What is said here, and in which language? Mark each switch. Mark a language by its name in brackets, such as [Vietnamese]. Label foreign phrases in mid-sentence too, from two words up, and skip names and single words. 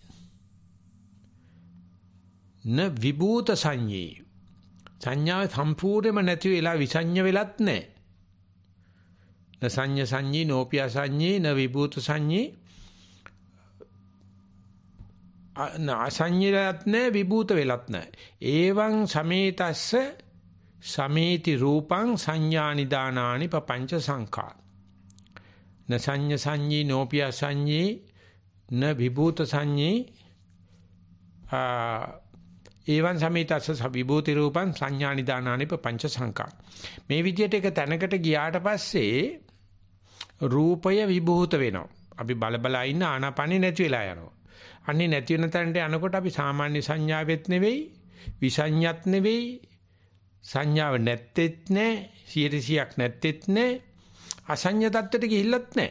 [Pali] න විභූත සංඤී. [Sinhala] සංඥාව සම්පූර්ණයෙන්ම නැති වෙලා විසඤ්ඤ වෙලත් නැහැ. [Pali] න සංඤ සංඤී නෝපි අසඤ්ඤී න විභූත සංඤී [Sinhala] අසඤ්ඤයත් නැහැ විභූත වෙලත් නැහැ. [Pali] ඒවං සමේතස්ස සමේති රූපං සංඥානිදානානි පపంచ සංඛා. න සංඤ සංඤී නෝපි අසඤ්ඤී න විභූත සංඤී ඒවං සමේතස්ස විභූති රූපං සංඥානිදානානි පపంచ සංඛා. [Sinhala] මේ විදිහට එක තැනකට ගියාට පස්සේ රූපය විභූත වෙනවා. අපි බල ඉන්න ආනාපානෙ නැති වෙලා යනවා. අන්නේ නැති වෙන තැනට යනකොට අපි සාමාන්‍ය සංඥාවෙත් නෙවෙයි විසඤ්ඤත් නෙවෙයි සංඥාව නැත්තේත් නැහැ 100ක් නැත්තේත් නැහැ අසඤ්ඤ තත්ත්වයට ගිහිල්ලත් නැහැ.